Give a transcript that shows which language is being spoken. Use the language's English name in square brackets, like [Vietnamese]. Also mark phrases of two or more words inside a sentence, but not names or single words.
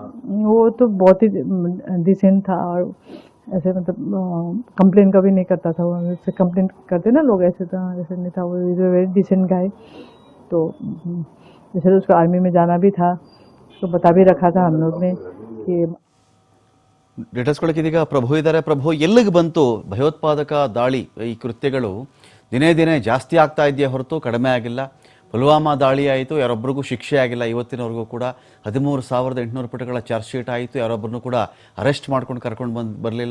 [Hindi] वो तो बहुत ही डिसेंट था, और ऐसे मतलब कंप्लेन कभी नहीं करता था. वो जैसे कंप्लेन करते ना लोग, ऐसे था, ऐसे नहीं था. [English] वो is a very decent guy. [Hindi] तो जैसे उसको आर्मी में जाना भी था तो बता भी रखा था हम लोग ने कि [Kannada] ಡೇಟಾಸ್ಕೊಳ್ಳೋಕೆ ಇದೀಗ ಪ್ರಭು ಇದ್ದಾರೆ. ಪ್ರಭು, ಎಲ್ಲಿಗೆ ಬಂತು ಭಯೋತ್ಪಾದಕ ದಾಳಿ? ಈ ಕೃತ್ಯಗಳು ದಿನೇ ದಿನೇ ಜಾಸ್ತಿ ಆಗ್ತಾ ಇದೆಯೇ ಹೊರತು ಕಡಿಮೆ ಆಗಿಲ್ಲ. ಪುಲ್ವಾಮಾ ದಾಳಿ ಆಯಿತು, ಯಾರೊಬ್ಬರಿಗೂ ಶಿಕ್ಷೆ ಆಗಿಲ್ಲ ಇವತ್ತಿನವರೆಗೂ ಕೂಡ. 13,800 ಪುಟಗಳ [English] charge sheet [Kannada] ಆಯಿತು, ಯಾರೊಬ್ಬರನ್ನು ಕೂಡ ಅರೆಸ್ಟ್ ಮಾಡ್ಕೊಂಡು ಕರ್ಕೊಂಡು ಬರಲಿಲ್ಲ.